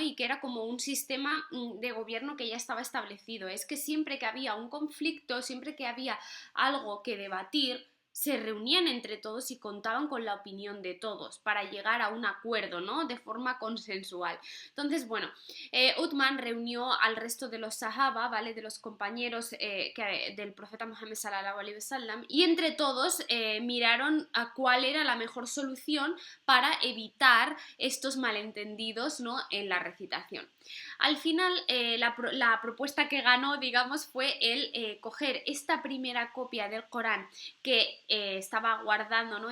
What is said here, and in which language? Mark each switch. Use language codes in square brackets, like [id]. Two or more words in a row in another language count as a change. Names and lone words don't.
[es] Y que era como un sistema de gobierno que ya estaba establecido, es que siempre que había un conflicto, siempre que había algo que debatir, se reunían entre todos y contaban con la opinión de todos para llegar a un acuerdo, ¿no? De forma consensual. Entonces, bueno, Uthman reunió al resto de los sahaba, ¿vale? De los compañeros del profeta Muhammad [ar] صلى الله عليه وسلم [es] y entre todos miraron a cuál era la mejor solución para evitar estos malentendidos, ¿no? En la recitación. Al final, la propuesta que ganó, digamos, fue el coger esta primera copia del Corán que estaba guardando, ¿no?